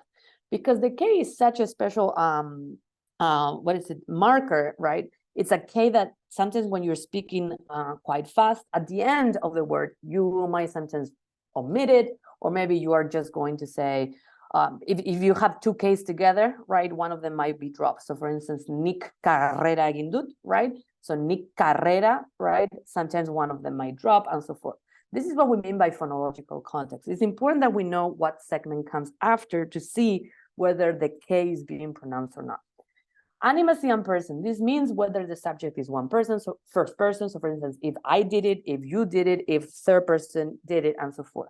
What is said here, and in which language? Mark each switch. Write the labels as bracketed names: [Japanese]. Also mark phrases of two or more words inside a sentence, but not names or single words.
[English] Because the K is such a special, marker, right? It's a K that sometimes when you're speaking quite fast, at the end of the word, you might sometimes omit it, or maybe you are just going to say, if you have two Ks together, right, one of them might be dropped. So for instance, [Basque] nik carrera egin dut, [English] right? So [Basque] nik carrera, [English] right? Sometimes one of them might drop and so forth. This is what we mean by phonological context. It's important that we know what segment comes after to see whether the K is being pronounced or not. Animacy and person. This means whether the subject is one person, so first person. So for instance, if I did it, if you did it, if third person did it, and so forth.